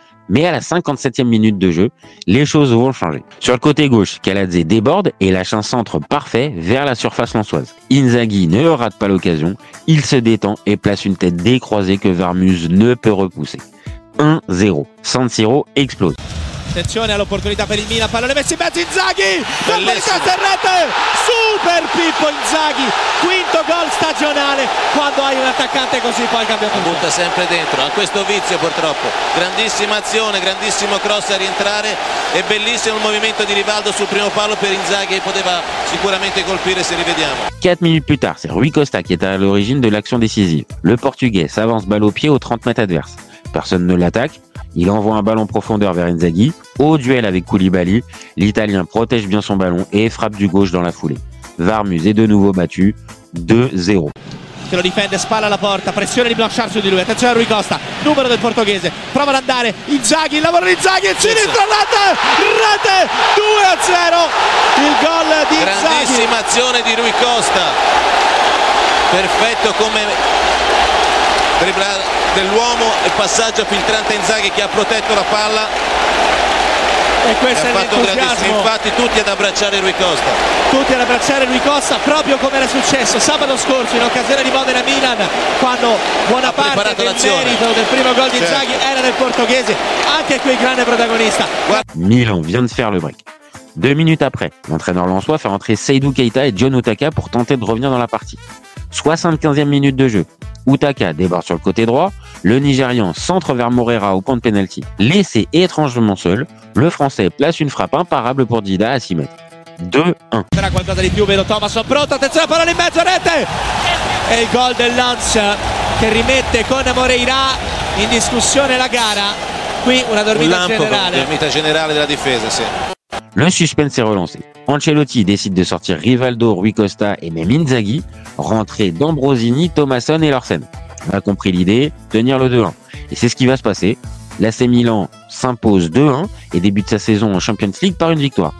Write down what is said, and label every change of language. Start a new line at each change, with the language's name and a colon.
French: Mais à la 57e minute de jeu, les choses vont changer. Sur le côté gauche, Kaladze déborde et lâche un centre parfait vers la surface lensoise. Inzaghi ne rate pas l'occasion, il se détend et place une tête décroisée que Varmuz ne peut repousser. 1-0. San Siro explose.
Italian: Attenzione all'opportunità per il Milan, pallone messo in mezzo, Inzaghi, colpo di testa in rete, super Pippo Inzaghi, quinto gol stagionale. Quando hai un attaccante così poi cambia tutto. Butta sempre dentro, ha questo vizio purtroppo, grandissima azione, grandissimo cross a rientrare e bellissimo il movimento di Rivaldo sul primo palo per Inzaghi, poteva sicuramente colpire se rivediamo.
French: 4 minutes plus tard, c'est Rui Costa qui est à l'origine de l'action décisive. Le Portugais s'avance balle au pied aux 30 mètres adverses. Personne ne l'attaque. Il envoie un ballon en profondeur vers Inzaghi. Au duel avec Koulibaly, l'Italien protège bien son ballon et frappe du gauche dans la foulée. Varmuz est de nouveau battu 2-0.
Italian: Che lo difende, spalla alla porta, pressione di Blanchard su di lui, attenzione a Rui Costa, numero del portoghese, prova ad andare, Inzaghi, il lavoro di Inzaghi, il sinistro, rete, 2-0, il gol di Inzaghi. Grandissima azione di Rui Costa, perfetto come dell'uomo, il passaggio filtrante Inzaghi che ha protetto la palla e questo ha è fatto grandissimo, infatti tutti ad abbracciare Rui Costa. Tutti ad abbracciare Rui Costa, proprio come era successo sabato scorso in occasione di Modena Milan, quando buona parte del merito del primo gol di Inzaghi era del portoghese, anche qui grande protagonista.
French: Milan vient de faire le break. 2 minutes après, l'entraîneur lensois fait entrer Seydou Keita et John Utaka pour tenter de revenir dans la partie. 75e minute de jeu. Utaka déborde sur le côté droit, le Nigérian centre vers Morera au point de pénalty. Laissé étrangement seul, le Français place une frappe imparable pour Dida à 6 mètres. 2-1.
Italian: Sarà qualcosa di più, vedo Thomasson pronto, attenzione, palla in mezzo, rete! E il gol del Lens che rimette con Moreira in discussione la gara. Qui una dormita generale della difesa, sì.
French: Le suspense est relancé. Ancelotti décide de sortir Rivaldo, Rui Costa et même Inzaghi, rentrer D'Ambrosini, Thomasson et Larsen. On a compris l'idée, tenir le 2-1. Et c'est ce qui va se passer. L'AC Milan s'impose 2-1 et débute sa saison en Champions League par une victoire.